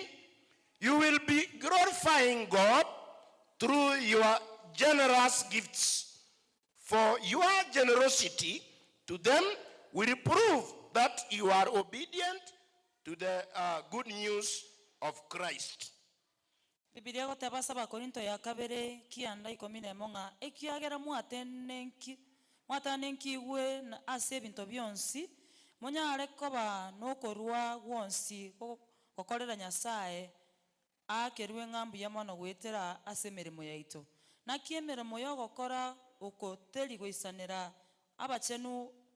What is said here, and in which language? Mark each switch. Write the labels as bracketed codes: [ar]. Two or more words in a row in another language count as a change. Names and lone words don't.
[en] You will be glorifying God through your generous gifts, for your generosity to them will prove that you are obedient to the good news of Christ. [guz] Biblia goteba saba Korinto ya kabere kianda 11 nga ekiagera mwatanenki we na ase ebinto byonsi munyare koba nokorwa gwonsi gokorera Nyasaye akerwe ngambu ya mono gwetera ase emirimo yaito na kiemeremo yo gokora okoteri goisanera abachenu